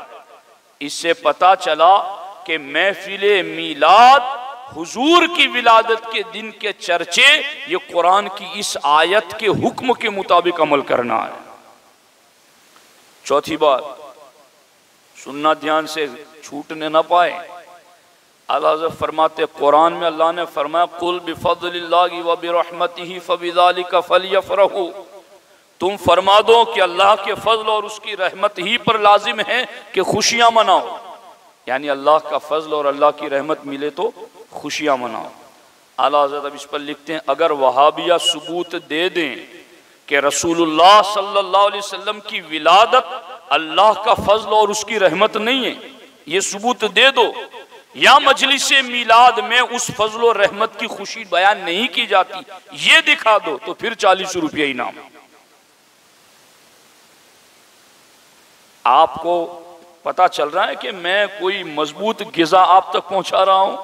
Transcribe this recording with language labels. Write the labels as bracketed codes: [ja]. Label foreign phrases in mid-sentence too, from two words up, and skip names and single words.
[hi] इससे पता चला कि महफिल मीलाद हुजूर की विलादत के दिन के चर्चे, ये कुरान की इस आयत के हुक्म के मुताबिक अमल करना है। चौथी बात, सुनना ध्यान से, छूटने ना पाए। आला हज़रत फरमाते कुरान में अल्लाह ने फरमाया [ar] قل بفضل الله وبرحمته فبذلك فليفرحوا, [hi] तुम फरमा दो कि अल्लाह के फजल और उसकी रहमत ही पर लाजिम है कि खुशियां मनाओ, यानी अल्लाह का फजल और अल्लाह की रहमत मिले तो खुशियां मनाओ। आला हज़रत अब इस पर लिखते हैं अगर वहाबिया सबूत दे दें कि रसूलुल्लाह [ar] صلى الله عليه وسلم [hi] की विलादत अल्लाह का फजल और उसकी रहमत नहीं है, ये सबूत दे दो, या मजलिस मीलाद में उस फजल और रहमत की खुशी बयान नहीं की जाती, ये दिखा दो, तो फिर 40 रुपये इनाम। आपको पता चल रहा है कि मैं कोई मजबूत गिजा आप तक पहुंचा रहा हूं।